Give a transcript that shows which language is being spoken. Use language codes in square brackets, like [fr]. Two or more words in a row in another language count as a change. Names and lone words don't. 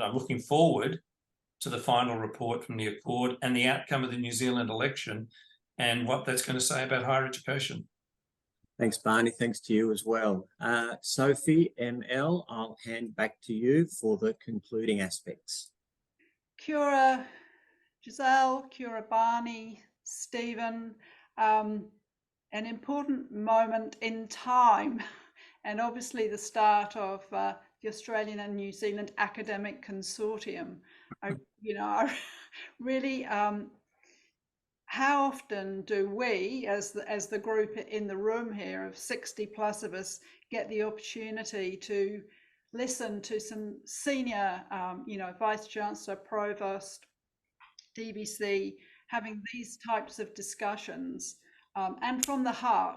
[en] I'm looking forward to the final report from the Accord and the outcome of the New Zealand election and what that's going to say about higher education. Thanks, Barney. Thanks to you as well. Sophie, ML, I'll hand back to you for the concluding aspects. [mi] Kia ora, Giselle, kia ora, Barney, Stephen. [en] An important moment in time, and obviously the start of the Australian and New Zealand Academic Consortium. I really, how often do we, as the group in the room here of 60 plus of us, get the opportunity to listen to some senior, Vice Chancellor, Provost, DBC, having these types of discussions, and from the heart.